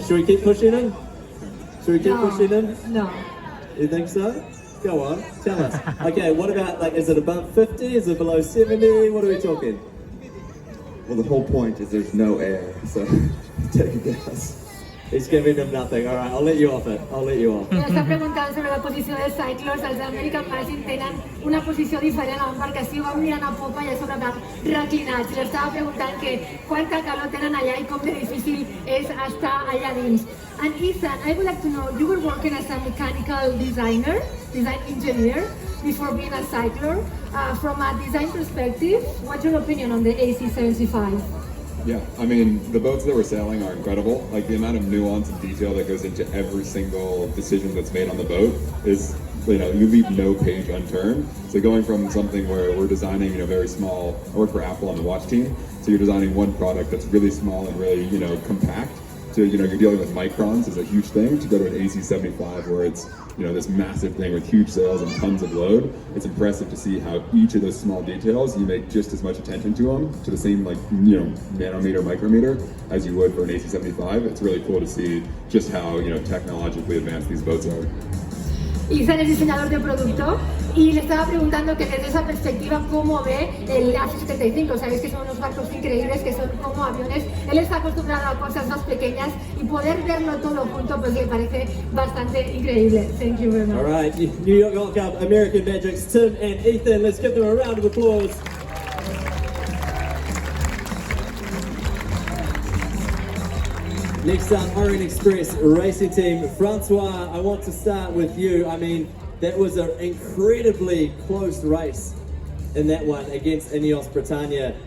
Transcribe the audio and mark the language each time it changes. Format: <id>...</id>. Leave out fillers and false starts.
<en>Should we keep pushing in? Should we keep pushing in? No. You think so? Go on, tell us. Okay, what about, like, is it above 50? Is it below 70? What are we talking? Well, the whole point is there's no air, so take a guess. He's giving them nothing. All right, I'll let you off it. I'll let you off.</en> <ca>Està preguntant sobre la posició dels cyclors. Els American Magic tenen una posició diferent a l'embarcació, van mirant a popa i a sobre van reclinats. I l'estava preguntant que quanta calor tenen allà i com de difícil és estar allà dins.</ca> <en>And Ethan, I would like to know, you were working as a mechanical design engineer before being a cycler. From a design perspective, what's your opinion on the AC75? Yeah, I mean, the boats that we're sailing are incredible. Like, the amount of nuance and detail that goes into every single decision that's made on the boat is, you leave no page unturned. So going from something where we're designing, very small, I work for Apple on the watch team, so you're designing one product that's really small and really, compact, to, you're dealing with microns is a huge thing, to go to an AC75 where it's, this massive thing with huge sails and tons of load. It's impressive to see how each of those small details, you make just as much attention to them, to the same, nanometer, micrometer, as you would for an AC75. It's really cool to see just how, technologically advanced these boats are.</en> <es>Ethan es diseñador de producto y le estaba preguntando que desde esa perspectiva cómo ve el AC75. Sabéis que son unos barcos increíbles, que son como aviones. Él está acostumbrado a cosas más pequeñas y poder verlo todo junto pues le parece bastante increíble.</es> <en>Thank you very much. All right, New York Yacht Club, American Magics, Tim and Ethan. Let's give them a round of applause. Next up, Orient Express Racing Team. Francois, I want to start with you. I mean, that was an incredibly close race in that one against Ineos Britannia.</en>